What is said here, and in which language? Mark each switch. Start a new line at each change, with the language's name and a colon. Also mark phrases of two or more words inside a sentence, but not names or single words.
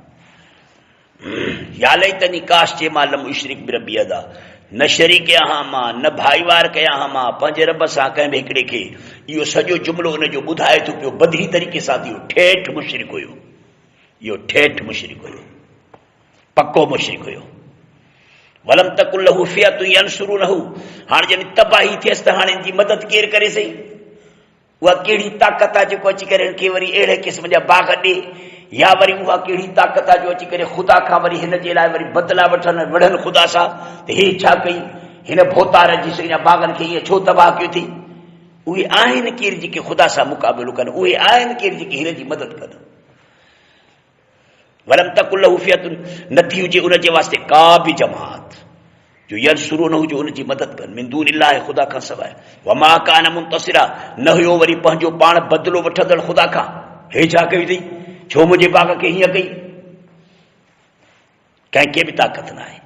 Arabic: يا ليتني
Sindhi: काश जे मां
Arabic: لم أشرك بربي
Sindhi: अदा, न शरीक कयां हा मां, न भाईवार कयां हा मां पंहिंजे रब सां कंहिं बि हिकिड़े खे। इहो सॼो जुमिलो उन जो ॿुधाए थो पियो बदही तरीक़े सां, इहो ठेठ मुशरिक हुयो, इहो ठेठ मुशरिक हुयो, पको मुशरिक हुयो।
Arabic: ولم تكن له فئة ينصرونه,
Sindhi: हाणे जॾहिं तबाही थियसि त हाणे जी मदद केरु करे सही? उहा कहिड़ी ताक़त आहे जेको अची करे हिनखे वरी अहिड़े क़िस्म जा बाग ॾे, या वरी उहा कहिड़ी ताक़त आहे जो अची करे ख़ुदा खां वरी हिन जे लाइ वरी बदिला वठनि विढ़नि ख़ुदा सां त हे छा कई, हिन भोतार जी सॼा बागनि खे ईअं छो तबाह कयो अथई? उहे आहिनि केरु जेके ख़ुदा सां मुक़ाबिलो कनि, उहे आहिनि केरु जेके हिन जी मदद कनि।
Arabic: ولم تكن له فئة,
Sindhi: नथी हुजे उन जे वास्ते का बि जमात जो यंसुरूनहू जो उन जी मदद कनि,
Arabic: من دون الله,
Sindhi: ख़ुदा खां सवाइ।
Arabic: وما كان منتصرا,
Sindhi: न हुयो वरी पंहिंजो पाण बदिलो वठंदड़ ख़ुदा खां। हे छा कई अथई, छो मुंहिंजे बाग खे हीअं कई? कंहिंखे बि ताक़त न आहे।